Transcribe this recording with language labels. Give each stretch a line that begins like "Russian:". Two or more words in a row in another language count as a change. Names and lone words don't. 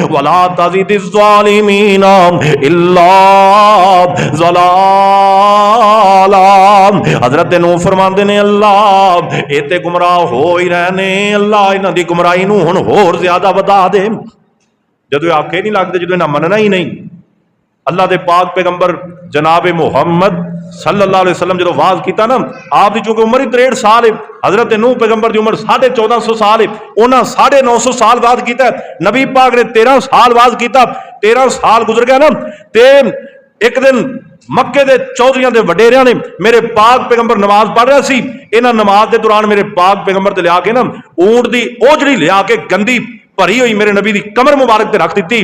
Arabic: ولا تزد الظالمين إلا ضلالا.
Punjabi: حضرت نوح فرماندے نے اللہ یہ تے گمراہ ہو ہی رہے نے، اللہ انہاں دی گمراہی نوں ہن ہور زیادہ ودھا دے. جدوں آکھے نہیں لگتے، جو انہیں مننا ہی نہیں.
Urdu: اللہ کے پاک پیغمبر جناب محمد
Arabic: صلی اللہ علیہ وسلم
Urdu: جو وعظ کیا نا، آپ کی چونکہ عمر ہی 63 سال ہے، حضرت نوح پیغمبر کی عمر 1450 سال ہے، انہیں 950 سال وعظ کیا. نبی پاک نے 13 سال وعظ کیا.
Punjabi: 13 سال گزر گیا نا، تے ایک دن مکے کے چودھریاں کے وڈیریاں نے میرے پاک پیغمبر نماز پڑھ رہا سی، انہاں نماز کے دوران میرے پاک پیغمبر تے لیا کے نا اونٹ کی اوجڑی لیا کے گندی بھری ہوئی میرے نبی کی کمر مبارک تے رکھ دی.